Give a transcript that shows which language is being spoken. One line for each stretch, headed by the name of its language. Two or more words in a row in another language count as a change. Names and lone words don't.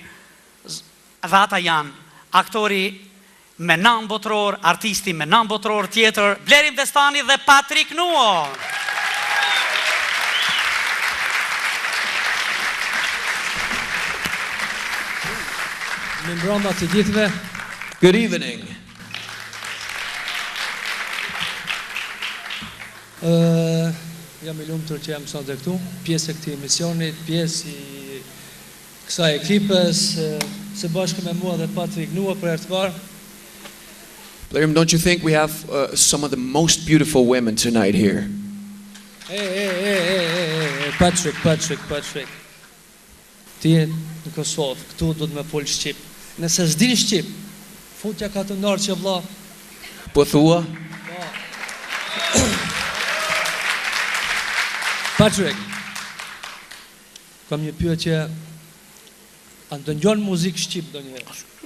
Albanian: Dhe ata janë aktori me nam botror, artisti me nam botror tjetër, Blerim Destani dhe Patrik Nuo. Me mbrëmje të gjithëve.
English: Good evening.
Albanian: Jam i lumtur që jam sonte këtu, pjesë e këtij emisioni, pjesë i kësaj ekipës, së bashku me mua dhe Patrik Nuo për herë të parë.
English: Blerim, don't you think we have some of the most beautiful women tonight here?
Albanian: Patrick. Ti je në Kosovë, këtu do të më fol shqip. Nëse s'dini shqip, futja ka të ndarë që vlla. Po thua? Patrick, kam një pyetje, a ndëgjon muzikë shqip ndonjëherë?